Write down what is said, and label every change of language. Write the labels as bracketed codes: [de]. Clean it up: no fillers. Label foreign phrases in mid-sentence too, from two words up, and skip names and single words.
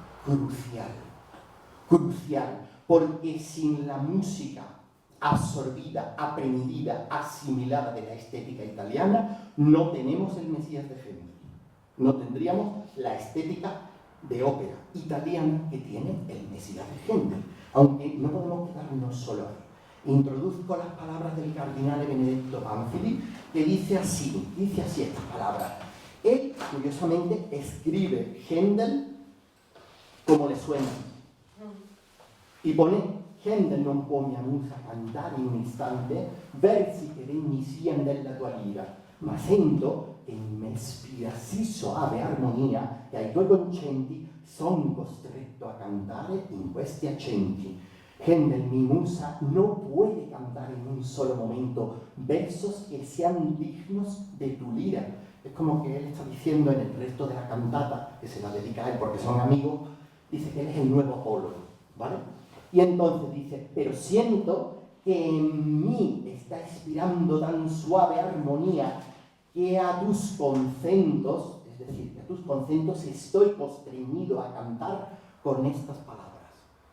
[es] crucial, porque sin la música absorbida, aprendida, asimilada de la estética italiana, no tenemos el Mesías de Händel, no tendríamos la estética de ópera italiana que tiene el Mesías de Händel, aunque no podemos quedarnos solo ahí. Introduzco las palabras del cardenal Benedetto Pamphili, que dice así estas palabras. Él, curiosamente, escribe Händel como le suena. Y pone, [it] Händel non può mia musa cantare in un istante versi che regni sian della tua lira, ma sento che mi ispira sì soave armonia e ai tuoi concenti son costretto a cantare in questi accenti. [es] Händel, mi musa, no puede cantar en un solo momento versos que sean dignos de tu lira. Es como que él está diciendo en el resto de la cantata, que se la dedica a él porque son amigos, dice que él es el nuevo Apolo, ¿vale? Y entonces dice, pero siento que en mí está inspirando tan suave armonía que a tus concentos, es decir, que a tus concentos estoy constreñido a cantar con estas palabras.